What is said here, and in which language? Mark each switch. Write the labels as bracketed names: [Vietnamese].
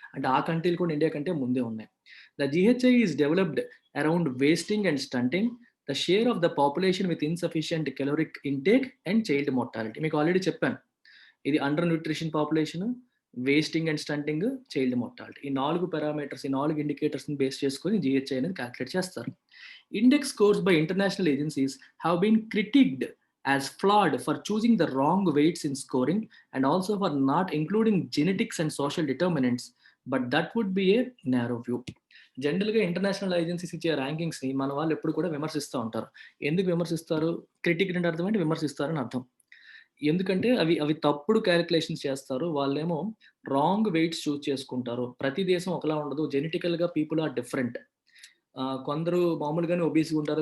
[Telugu] అంటే ఆ కంట్రీలు కూడా ఇండియా కంటే ముందే ఉన్నాయి. [English] The GHI is developed around wasting and stunting, the share of the population with insufficient caloric intake and child mortality. [Telugu] మీకు ఆల్రెడీ చెప్పాను. [English] ఇది undernutrition population, wasting and stunting, child mortality. [Telugu] ఈ 4 పారామీటర్స్, ఈ 4 ఇండికేటర్స్‌ని బేస్ చేసుకొని జీహెచ్ఐ అనేది క్యాలిక్యులేట్ చేస్తారు. [English] Index scores by international agencies have been critiqued as flawed for choosing the wrong weights in scoring and also for not including genetics and social determinants, but that would be a narrow view. [Telugu] జనరల్‌గా international agencies ఇచ్చే ర్యాంకింగ్స్‌ని మన వాళ్ళు ఎప్పుడు కూడా విమర్శిస్తూ ఉంటారు. ఎందుకు విమర్శిస్తారు? క్రిటిక్డ్ అంటే అర్థం ఏంటి? విమర్శిస్తారని అర్థం. ఎందుకంటే అవి తప్పుడు క్యాలిక్యులేషన్స్ చేస్తారు. వాళ్ళేమో రాంగ్ వెయిట్స్ చూజ్ చేసుకుంటారు. ప్రతి దేశం ఒకలా ఉండదు. జెనెటికల్‌గా [English] People are different. [Telugu] కొందరు మామూలుగానే ఒబీస్‌గా ఉంటారు.